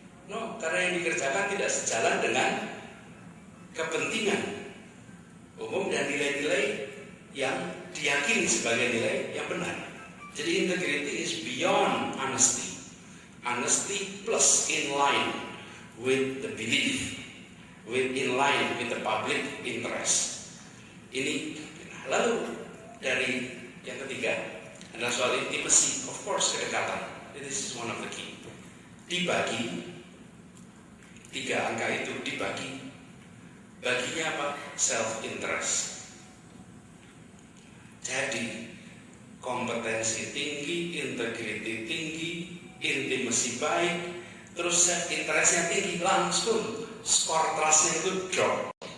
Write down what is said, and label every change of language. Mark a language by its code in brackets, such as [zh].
[id] No, karena yang dikerjakan tidak sejalan dengan kepentingan umum dan nilai-nilai yang diyakini sebagai nilai yang benar. [en] Jadi integrity is beyond honesty. Honesty plus in line with the belief, in line with the public interest. [id] Ini. Lalu dari yang ketiga adalah soal intimacy, [en] of course [id] kedekatan. [en] This is one of the key. [id] Dibagi 3 angka itu dibagi. Baginya apa? Self-interest. Jadi kompetensi tinggi, integrity tinggi, intimacy baik, terus self-interestnya tinggi, langsung skor trustnya itu drop.